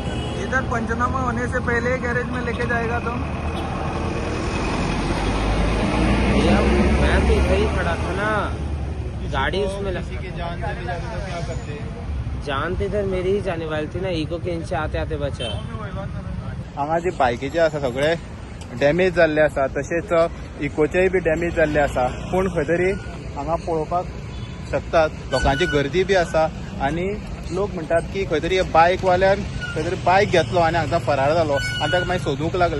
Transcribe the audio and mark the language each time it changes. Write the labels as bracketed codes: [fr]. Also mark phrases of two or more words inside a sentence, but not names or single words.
[hi] इधर पंचनामा होने से पहले गैरेज में लेके जाएगा तुम. भैया मैं तो इधर ही खड़ा था ना. गाड़ी उसमें जान चली जाती तो क्या करते. जान तो इधर मेरी ही जाने वाली थी ना. इको के नीचे आते आते बचा. [kok] हांगा जी बायकीचे आसा सगळे डॅमेज जाल्ले आसा तशेंच इकोचेय बी डॅमेज जाल्ले आसा. पूण खंय तरी हांगा पळोवपाक शकतात लोकांची गर्दी बी आसा आनी लोक म्हणतात की खंय तरी बायकवाल्यान खंय तरी बायक घेतलो आनी हांगा फरार जालो आनी ताका मागीर सोदूंक लागले.